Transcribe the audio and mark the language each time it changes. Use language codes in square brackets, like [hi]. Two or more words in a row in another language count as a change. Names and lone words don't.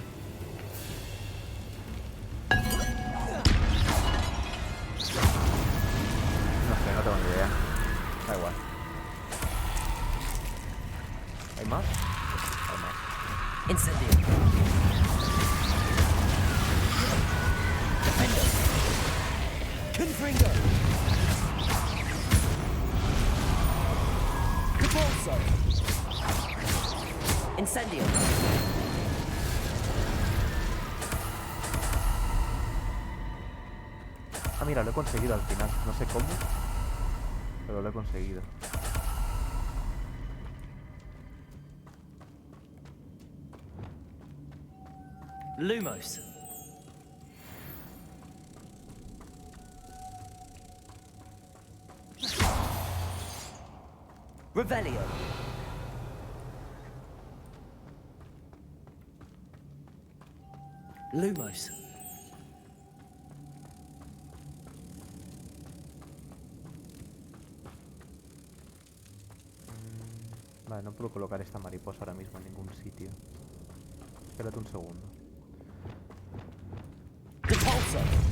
[es] No sé, no tengo ni idea. Da igual. ¿Hay más? Hay más. Incendio. Defender. Confringo. Repulsor. Incendio. Ah, mira, lo he conseguido al final. No sé cómo, pero lo he conseguido. Lumos. Revelio. Lumos. Vale, no puedo colocar esta mariposa ahora mismo en ningún sitio. Espérate un segundo. Repulsor.